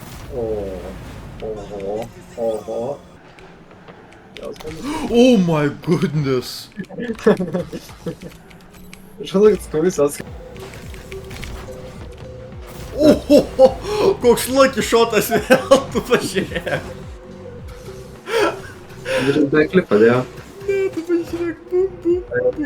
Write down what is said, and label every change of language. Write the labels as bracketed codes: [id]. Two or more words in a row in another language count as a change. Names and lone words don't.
[en] Oho. Oho. Oh my goodness. [lt] Žinai, komisijos. Oho, koks [en] lucky shotas [lt] vėl, tu pažiūrėk. Dar klipą dėjo. Ne, tu pažiūrėk, bum, bum,